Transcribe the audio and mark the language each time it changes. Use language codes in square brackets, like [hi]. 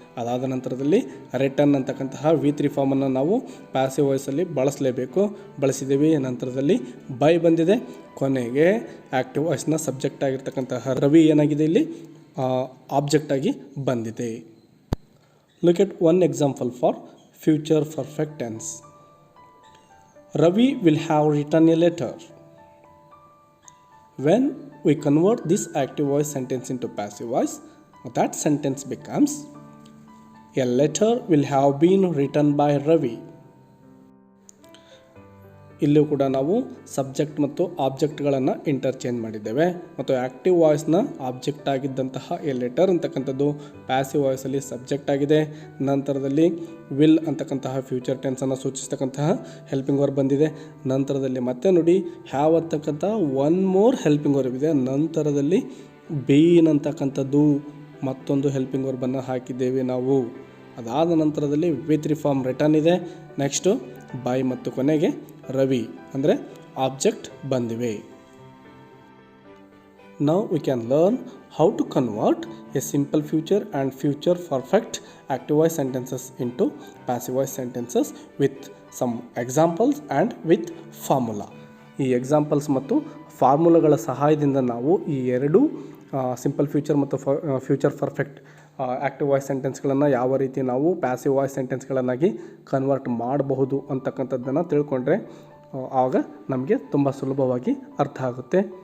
[kn] ಅದಾದ ನಂತರದಲ್ಲಿ ರಿಟರ್ನ್ ಅಂತಕ್ಕಂತಹ V3 ಫಾರ್ಮನ್ನು ನಾವು ಪ್ಯಾಸಿವ್ ವಾಯ್ಸಲ್ಲಿ ಬಳಸಿದ್ದೇವೆ. ನಂತರದಲ್ಲಿ ಬೈ ಬಂದಿದೆ. ಕೊನೆಗೆ ಆ್ಯಕ್ಟಿವ್ ವಾಯ್ಸ್ನ ಸಬ್ಜೆಕ್ಟ್ ಆಗಿರ್ತಕ್ಕಂತಹ ರವಿ ಏನಾಗಿದೆ ಇಲ್ಲಿ ಆಬ್ಜೆಕ್ಟ್ ಆಗಿ ಬಂದಿದೆ. [en] Look at one example for future perfect tense. Ravi will have written a letter. When we convert this active voice sentence into passive voice, that sentence becomes a letter will have been written by Ravi. [kn] ಇಲ್ಲೂ ಕೂಡ ನಾವು subject ಮತ್ತು ಆಬ್ಜೆಕ್ಟ್ಗಳನ್ನು interchange ಮಾಡಿದ್ದೇವೆ ಮತ್ತು active ವಾಯ್ಸ್ನ object ಆಗಿದ್ದಂತಹ A letter ಅಂತಕ್ಕಂಥದ್ದು passive ವಾಯ್ಸಲ್ಲಿ subject ಆಗಿದೆ. ನಂತರದಲ್ಲಿ will ಅಂತಕ್ಕಂತಹ ಫ್ಯೂಚರ್ ಟೆನ್ಸನ್ನು ಸೂಚಿಸ್ತಕ್ಕಂತಹ ಹೆಲ್ಪಿಂಗ್ ವರ್ಬ್ ಬಂದಿದೆ. ನಂತರದಲ್ಲಿ ಮತ್ತೆ ನೋಡಿ ಹ್ಯಾವ್ ಅಂತಕ್ಕಂಥ [en] one more [kn] ಹೆಲ್ಪಿಂಗ್ ವರ್ಬ್ ಇದೆ. ನಂತರದಲ್ಲಿ ಬೀನ್ ಅಂತಕ್ಕಂಥದ್ದು ಮತ್ತೊಂದು ಹೆಲ್ಪಿಂಗ್ ವರ್ಬನ್ನು ಹಾಕಿದ್ದೇವೆ ನಾವು. ಅದಾದ ನಂತರದಲ್ಲಿ V3 ಫಾರ್ಮ್ ರಿಟರ್ನ್ ಇದೆ. ನೆಕ್ಸ್ಟು ಬೈ ಮತ್ತು ಕೊನೆಗೆ ರವಿ ಅಂದರೆ ಆಬ್ಜೆಕ್ಟ್ ಬಂದಿವೆ. [en] Now we can learn how to convert a simple future and future perfect active voice sentences into passive voice sentences with some examples and with formula. [kn] ಈ examples ಮತ್ತು ಫಾರ್ಮುಲಾಗಳ ಸಹಾಯದಿಂದ ನಾವು ಈ ಎರಡು ಸಿಂಪಲ್ ಫ್ಯೂಚರ್ ಮತ್ತು ಫ್ಯೂಚರ್ ಪರ್ಫೆಕ್ಟ್ ಆ್ಯಕ್ಟಿವ್ ವಾಯ್ಸ್ ಸೆಂಟೆನ್ಸ್ಗಳನ್ನು ಯಾವ ರೀತಿ ನಾವು ಪ್ಯಾಸಿವ್ ವಾಯ್ಸ್ ಸೆಂಟೆನ್ಸ್ಗಳನ್ನಾಗಿ ಕನ್ವರ್ಟ್ ಮಾಡಬಹುದು ಅಂತಕ್ಕಂಥದ್ದನ್ನು ತಿಳ್ಕೊಂಡ್ರೆ ಆವಾಗ ನಮಗೆ ತುಂಬ ಸುಲಭವಾಗಿ ಅರ್ಥ ಆಗುತ್ತೆ.